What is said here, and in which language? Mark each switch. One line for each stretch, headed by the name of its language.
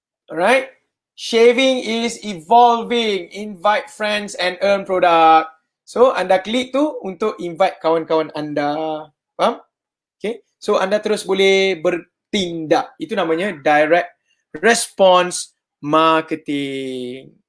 English: Alright, shaving is evolving. Invite friends and earn product.
Malay: So anda klik tu untuk invite kawan-kawan anda. Faham? Okay, so anda terus boleh bertindak. Itu namanya direct response marketing.